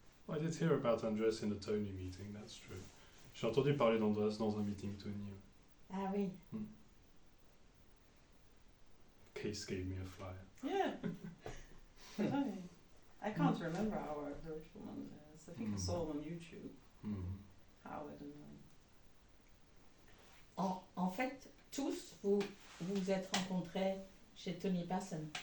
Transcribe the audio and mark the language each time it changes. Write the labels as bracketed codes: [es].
[en] I did hear about Andreas in a Tony meeting, that's true. [fr] J'ai entendu parler d'Andreas dans un meeting Tony. Ah oui. [en] Case gave me a flyer. Yeah. I can't remember how I heard from Andreas. I think I saw him on YouTube. How, I don't know. [fr] En fait, tous vous êtes rencontrés chez Tony Parsons.